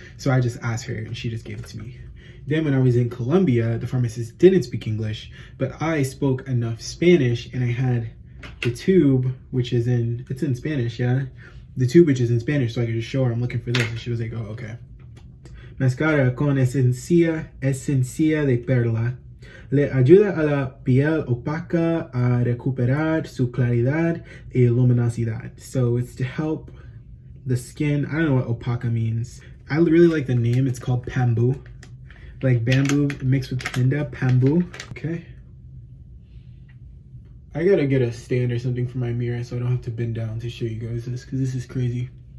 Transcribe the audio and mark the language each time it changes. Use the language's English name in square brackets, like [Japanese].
[English] So I just asked her and she just gave it to me. Then when I was in Colombia, the pharmacist didn't speak English, but I spoke enough Spanish and I had the tube, which is it's in Spanish, yeah? The tube which is in Spanish, so I could just show her I'm looking for this. And she was like, oh, okay. [Spanish] Mascara con esencia de perla. Le ayuda a la piel opaca a recuperar su claridad y luminosidad. [English] So it's to help the skin. I don't know what opaca means. I really like the name. It's called Pambu. Like bamboo mixed with panda, Pambu. Okay. I gotta get a stand or something for my mirror so I don't have to bend down to show you guys this, because this is crazy.